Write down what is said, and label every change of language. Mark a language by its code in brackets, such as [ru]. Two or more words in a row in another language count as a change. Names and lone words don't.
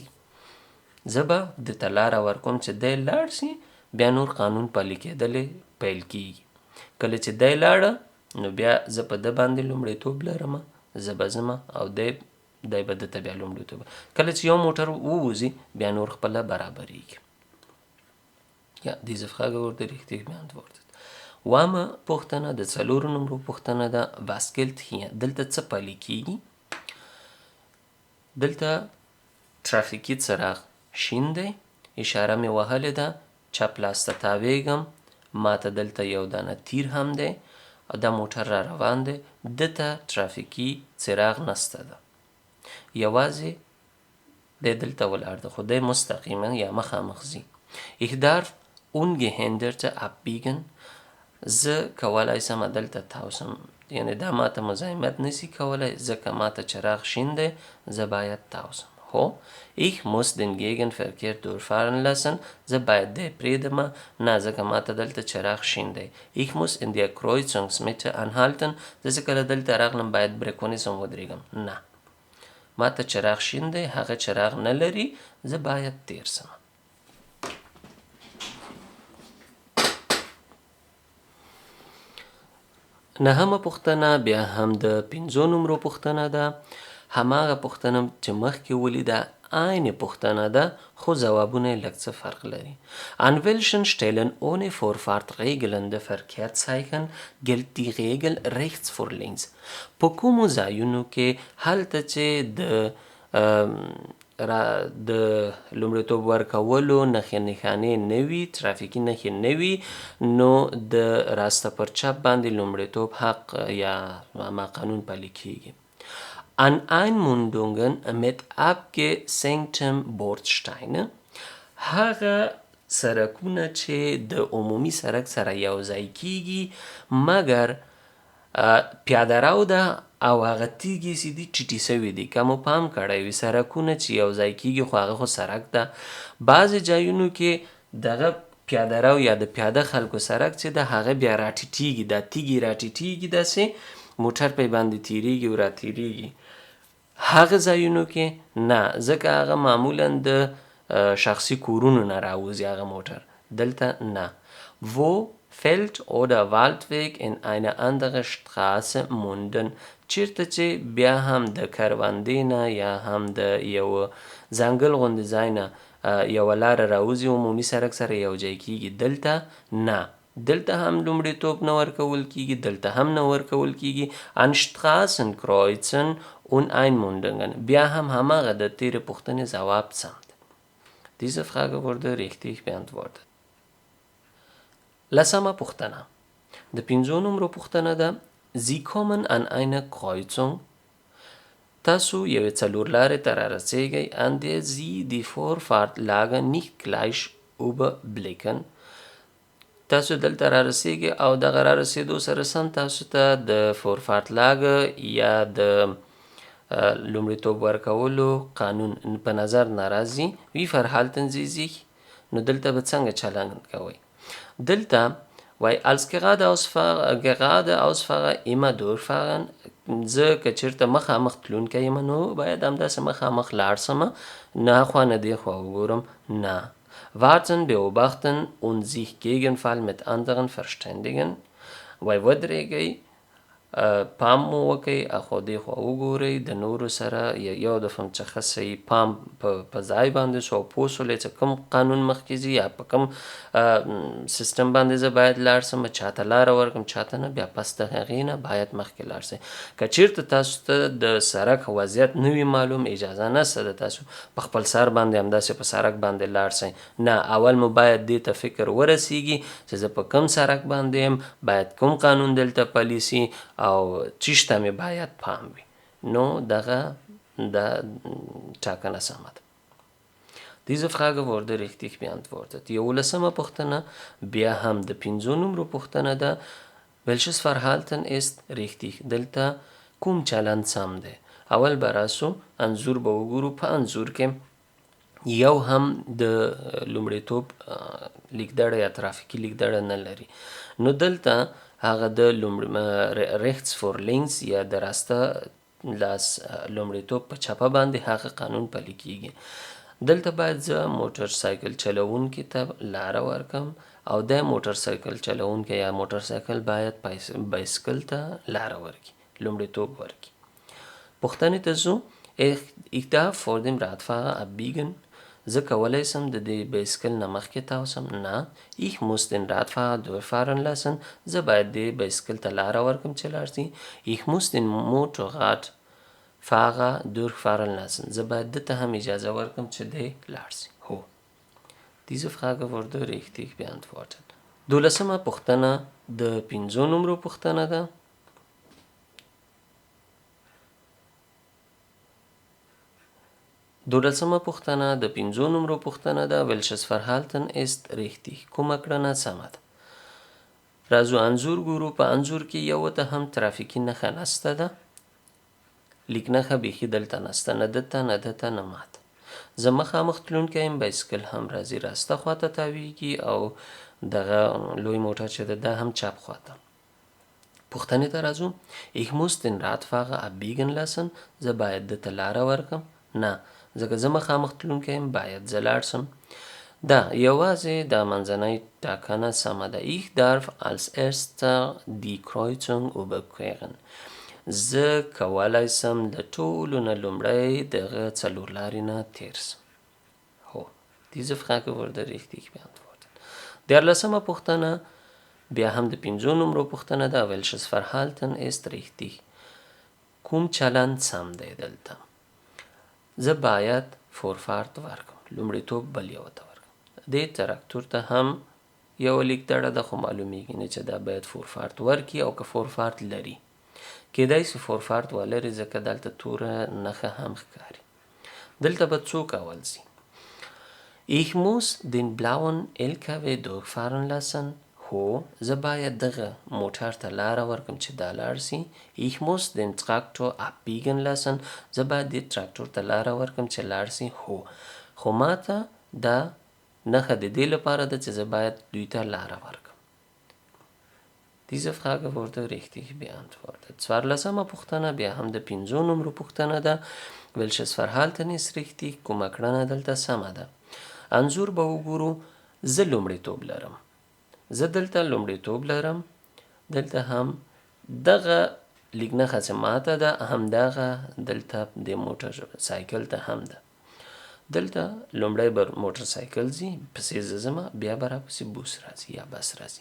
[ps] زه به دته لاره ورکوم چې دی لاړ سي بیا نور قانون پلی کېدلې پیل کیږي. کله چې دی لاړه نو بیا زه په ده باندې لومړیتوب لرمه زه به ځمه او دی به دته بیا لومړیتوب. کله چې یو موټر ووځي بیا نور خپله برابریږي. [de] Ja, diese Frage wurde richtig beantwortet. [ps] واما پوښتنه د څلورو نمرو پوښتنه ده [de] was gilt hier. [ps] دلته څه پلی کیږي؟ دلته ترافیکي څراغ شین دی، اشاره مې وهلې ده، چپ لاس ته تاویږم، ماته دلته یو دانه تیر هم دی او دا موټر را روان دی، دته ترافیکي څراغ نسته ده، یوازې دی دلته ولاړ ده خو دی مستقیما یا مخامخ ځي. [de] Ich darf ungehindert abbiegen. [ps] زه کولی سم دلته تاوسم، یعنی دا ماته مزاحمت نسی کولی ځکه ماته چراغ شین دی، زه باید تاوسم. [de] هو ich muss den Gegenverkehr durchfahren lassen. [ps] زه باید دی پرېږدمه نه ځکه ماته دلته چراغ شین دی. [de] Ich muss in der Kreuzungsmitte anhalten. [ps] زه چې کله دلته راغلم باید بریک ونیسم ودرېږم. نه ماته چراغ شین دی، هغه چراغ نه لري، زه باید تیر سم. نهمه پوښتنه بیا هم د 5 نمرو پوښتنه ده، هماغه پوښتنه چې مخکې ولیده eine پوښتنه ده خو ځوابونه یې لږ څه فرق لري. [de] An welchen Stellen ohne Vorfahrt regelnde Verkehrszeichen gilt die Regel rechts vor links. [ps] په کومو ځایونو کې هلته چې د لومړیتوب ورکولو نښې نښانې نه وي، ترافیکي نښې نه وي، نو د راسته پر چپ باندې لومړیتوب حق یا ما قانون پلی کیږي. [de] An Einmündungen mit abgesenktem Bordsteine. [ps] هغه سرکونه چې د عمومي سرک سره یو ځای کیږي مګر پیاده رو ده او هغه تیږې چې دي ټیټې سوي دي. که مو پام کړی وي سرکونه چې یو ځای کیږي خو هغه خو سرک ده. بعضې ځایونو کې دغه پیاده رو یا د پیاده خلکو سرک چې ده هغه بیا راټیټیږي، دا تیږې راټیټیږي، داسې موټر پې باندې تیریږي او راتیریږي. هغه ځایونو کې نه، ځکه هغه معمولا د شخصي کورونو نه راوځي هغه موټر. دلته نه. [de] Wo Feld oder Waldweg in eine andere Straße münden. [ps] چیرته چې بیا هم د کروندې نه یا هم د یو ځنګل غوندې ځای نه یوه لاره راوځي عمومي سرک سره یو ځای کیږي. دلته نه، دلته هم لومړیتوب نه ورکول کیږي، دلته هم نه ورکول کیږي. [de] An Straßenkreuzen und Einmündungen. [ps] بیا هم هماغه د تیرې پوښتنې ځواب سم دی. [de] Diese Frage wurde richtig beantwortet. [ps] لسمه پوښتنه د 5 نمرو پوښتنه ده [de] Sie kommen an eine Kreuzung. [ps] تاسو یوې څلورلارې ته رارسیږئ [de] an der Sie die Vorfahrtlage nicht gleich überblicken. [ps] تاسو دلته رارسیږئ او دغه رارسېدو سره سم تاسو ته د فورفارتلاګه یا د لومړیتوب ورکولو قانون په نظر نه راځي. [de] Wie verhalten Sie sich؟ [ps] نو دلته به څنګه چلند کوئ؟ دلته وای [de] als geradeausfahrer immer durchfahren. [ps] زه که چېرته مخامخ تلونکی یم نو باید همداسې مخامخ لاړ سمه، نه خوا نه دې خوا وګورم، نه. [de] Warten, beobachten und sich gegenfall mit anderen verständigen. [ps] وای ودرېږئ، پام مو وکئ، اخوا دې خوا وګورئ، د نورو سره یو دفعه چې ښه صحیح پام په ځای باندې سو او پوه سولئ چې کوم قانون مخکې ځي یا په کوم سیستم باندې زه باید لاړ سم، چاته لاره ورکړم چاته نه، بیا پس د هغې نه باید مخکې لاړ سئ. که چېرته تاسو ته د سرک وضعیت نه وي معلوم، اجازه نشته ده تاسو په خپل سر باندې همداسې په سرک باندې لاړ سئ. نه، اول مو باید دې ته فکر ورسیږي چې زه په کوم سرک باندې یم، باید کوم قانون دلته پلی سي او چیشته مې باید پام وي. نو دغه da Czakana Samad. [de] Diese Frage wurde richtig beantwortet. [ps] 11 پوښتنه بیا هم د 5 نمرو پوښتنه ده. [de] Welches Verhalten ist richtig؟ [ps] دلته کوم چلند سم دی؟ اول به راسو انځور به وګورو. په انځور کې یو هم د لومړیتوب لیکدړه یا ترافیکي لیکدړه نه لري. نو دلته هغه د [de] rechts for links [ps] یا د راسته لاس لومړیتوب په چپه باندې هغه قانون پلی کیږي. دلته باید زه موټر سایکل چلوونکي ته لاره ورکم او د موټر سایکل چلوونکی یا موټر سایکل باید بایسکل ته لاره ورکړي، لومړیتوب ورکړي. پوښتنې ته ځو. [de] Ich darf vor dem Radfahrer abbiegen. [ps] زه کولی سم د دې بایسکل نه مخکې تاوسم؟ نه. [de] Ich muss den Radfahrer durchfahren lassen. [ps] زه باید دې بایسکل ته لاره ورکم چې لاړ شي. [de] Ich muss den Motorradfahrer durchfahren lassen. [ps] زه باید ده ته هم اجازه ورکم چې دی لاړ شي. هو. [de] Diese Frage wurde richtig beantwortet. [ps] 12 پوښتنه د 5 نمرو پوښتنه ده. دولسمه پوښتنه د 5 نمرو پوښتنه ده. [de] Welches Verhalten ist richtig؟ [ps] کومه کړنه سمه ده؟ راځو انځور ګورو. په انځور کې یو ته هم ترافیکي نښه نسته ده. لیک نښه بیخي دلته نسته، نه دته نه دته نه ماته. زه مخامخ تلونکی یم، بایسکل هم راځي راسته خواته تاویږي او دغه لوی موټر چې ده هم چپ خواته. پوښتنې ته راځو. [de] Ich muss den Radfahrer abbiegen lassen. [ps] زه باید دته لاره ورکم؟ نه، ځکه زه مخامخ تلونکی یم، باید زه لاړ شم. دا یوازې دا منځنۍ ټاکنه سمه ده. [de] Ich darf als erster die Kreuzung überqueren. [ps] زه کولی سم د ټولو نه لومړی دغه څلور لارې نه تیر سم. هو. [de] Diese Frage wurde richtig beantwortet. [ps] 14 پوښتنه بیا هم د 5 نمرو پوښتنه ده. [de] Welches Verhalten ist richtig؟ [ps] کوم چلند سم دی دلته؟ زه باید فورفارت ورکم، لومړیتوب بل یو ته ورکم. دې تراکتور ته هم یو لیکدړه ده، خو معلومیږي نه چې دا باید فورفارت ورکړي او که فورفارت لري. کیدای شي فورفارت ولري ځکه دلته توره نښه هم ښکاري. دلته به څوک اول شي؟ [de] Ich muss den blauen LKW durchfahren lassen. [ps] هو، زه باید دغه موټر ته لاره ورکم چې دا لاړ شي. [de] Ich muss den Traktor abbiegen lassen. [ps] زه باید دې تراکتور ته لاره ورکم چې لاړ شي. هو، خو ماته دا نښه د دې لپاره ده چې زه باید دوی ته لاره ورکم. [de] Diese Frage wurde richtig beantwortet. [ps] 14 پوښتنه بیا هم د 5 نمرو پوښتنه ده. [de] Welches Verhalten ist richtig؟ [ps] کومه کړنه دلته سمه ده؟ انځور به وګورو. زه لومړیتوب لرم. زه دلته لومړیتوب لرم. دلته هم دغه لیک نښه چې ماته ده همدغه دلته د موټر سایکل ته هم ده. دلته لومړی به موټر سایکل ځي، پسې زه ځمه، بیا به راپسې بوس راځي یا بس راځي.